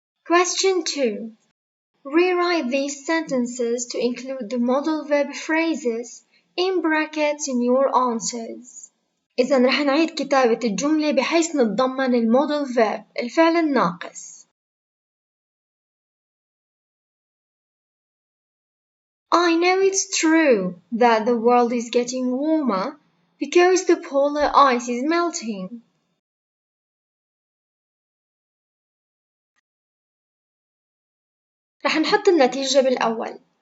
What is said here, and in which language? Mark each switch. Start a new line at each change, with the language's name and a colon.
English: Question 2. Rewrite these sentences to include the modal verb phrases in brackets in your answers.
Arabic: إذا رح نعيد كتابة الجملة بحيث نتضمن المودال verb الفعل الناقص.
English: I know it's true that the world is getting warmer because the polar ice is melting.
Arabic: رح نحط النتيجة بالأول.